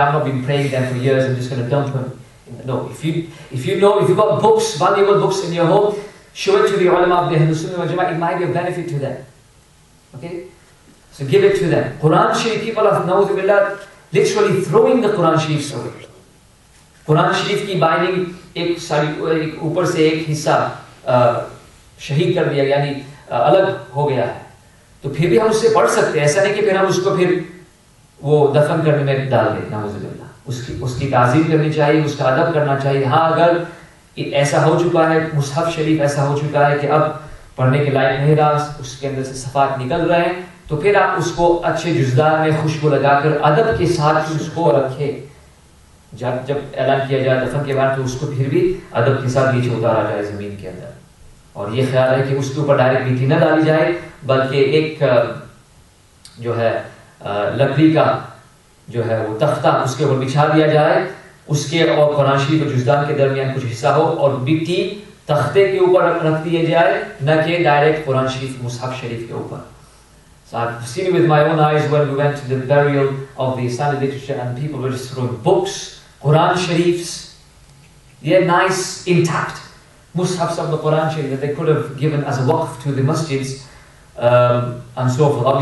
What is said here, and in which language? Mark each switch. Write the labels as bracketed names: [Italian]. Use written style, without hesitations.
[English] I've not been praying them for years, I'm just going to dump them. No, if you've got books, valuable books in your home, show it to the ulama of the Ahlul Sunnah wal Jama'ah. It might be a benefit to them. Okay? So give it to them. Quran Sharif, people are literally throwing the Quran Sharif away. [Hindi] Quran Sharif की binding एक ऊपर से एक हिस्सा शहीद कर दिया, यानी अलग हो गया है, तो फिर भी हम उससे पढ़ सकते हैं. ऐसा नहीं कि फिर हम उसको फिर वो दफन करने में डाल दें. नाउज़ुबिल्लाह. उसकी ताज़ीम करनी चाहिए, उसका अदब करना चाहिए. हाँ, अगर ऐसा हो चुका है, मुसहफ शरीफ ऐसा हो चुका है कि अब पढ़ने के लायक नहीं रहा, उसके अंदर से सफ़ात निकल रहे हैं, तो फिर आप उसको अच्छे जुज़दार में खुशबू लगाकर अदब के साथ उसको रखें. जब ऐलान किया जाए दफन के बाद, तो उसको फिर भी अदब के साथ नीचे उतारा जाए ज़मीन के अंदर. और ये ख्याल है कि उसके ऊपर डायरेक्ट मिट्टी न डाली जाए, बल्कि एक जो है लकड़ी का जो है वो तख्ता उसके ऊपर बिछा दिया जाए, उसके और कुरान शरीफ और जुज़दान के दरमियान कुछ हिस्सा हो और मिट्टी तख्ते के ऊपर रख दिए जाए, न कि डायरेक्ट कुरान शरीफ मुसहफ शरीफ के ऊपर. [English] So I've seen it with my own eyes when we went to the burial of the Islamic literature and people were just throwing books, Quran Sharifs, they're nice, intact mushafs of the Quran Sharif that they could have given as a waqf to the masjids and so forth.